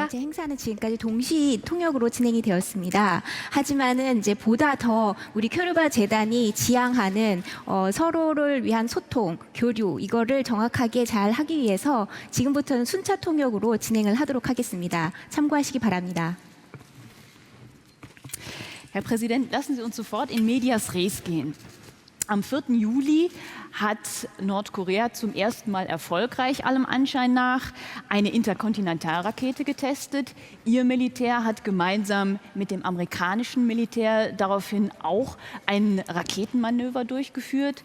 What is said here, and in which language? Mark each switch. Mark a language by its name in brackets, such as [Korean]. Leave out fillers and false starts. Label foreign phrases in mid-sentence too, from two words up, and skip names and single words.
[Korean] 원래 행사는 지금까지 동시 통역으로 진행이 되었습니다. 하지만은 이제 보다 더 우리 큐르바 재단이 지향하는 서로를 위한 소통, 교류 이거를 정확하게 잘 하기 위해서 지금부터는 순차 통역으로 진행을 하도록 하겠습니다. 참고하시기 바랍니다. [German] Herr Präsident, lassen Sie uns sofort [Latin] in medias res [German] gehen. Am 4. Juli hat Nordkorea zum ersten Mal erfolgreich, allem Anschein nach, eine Interkontinentalrakete getestet. Ihr Militär hat gemeinsam mit dem amerikanischen Militär daraufhin auch ein Raketenmanöver durchgeführt.